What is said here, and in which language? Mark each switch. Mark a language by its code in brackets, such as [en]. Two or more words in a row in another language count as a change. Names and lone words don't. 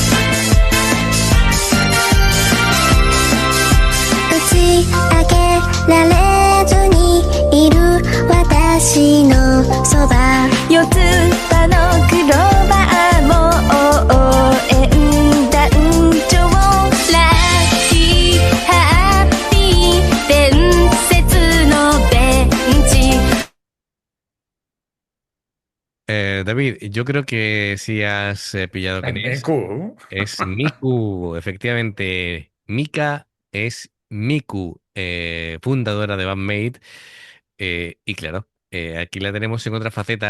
[ja] 打ち明けられずにいる私のそば四つ葉のクローバーも応援団長ラッキーハッピー伝説のベンチ [es] David, yo creo que sí has pillado quién es. Miku. Es Miku, efectivamente. Mika es Miku, fundadora de Bandmate. Y claro, aquí la tenemos en otra faceta.